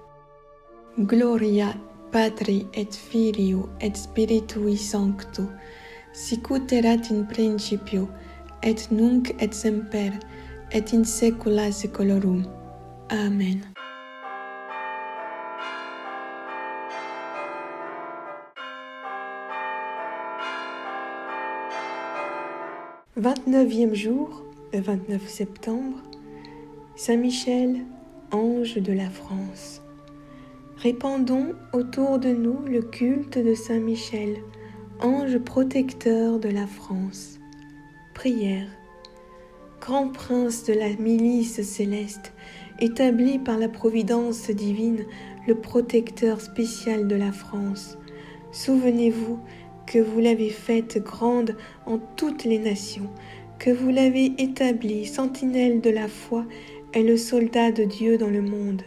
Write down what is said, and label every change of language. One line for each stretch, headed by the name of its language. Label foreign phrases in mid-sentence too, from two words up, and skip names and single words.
Latin: Gloria Patri et Filio et Spiritui Sancto, sicut erat in principio, et nunc et semper, et in saecula saeculorum. Amen.
French: « 29e jour, le 29 septembre, Saint Michel, ange de la France. Répandons autour de nous le culte de Saint Michel, ange protecteur de la France. Prière. Grand prince de la milice céleste, établi par la providence divine, le protecteur spécial de la France, souvenez-vous que vous l'avez faite grande en toutes les nations, que vous l'avez établie sentinelle de la foi et le soldat de Dieu dans le monde.